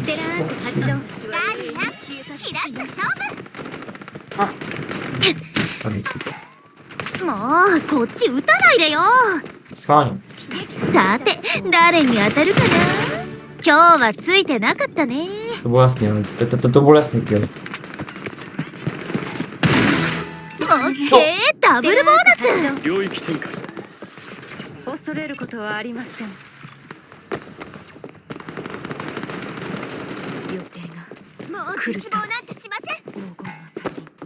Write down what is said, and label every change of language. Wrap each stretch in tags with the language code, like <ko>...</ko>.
<ja>ステラーク発動ダーリンキラッと勝負もうこっち撃たないでよ</ja> <cs>Schválně.</cs> <ja>さて誰に当たるかな今日はついてなかったね</ja> <cs>To bylo jasně, ale to bylo jasný, jo.</cs> <ja>オッケーダブルボーナス領域展開恐れることはありません予定がもう絶望なんてしません黄金の砂塵</ja>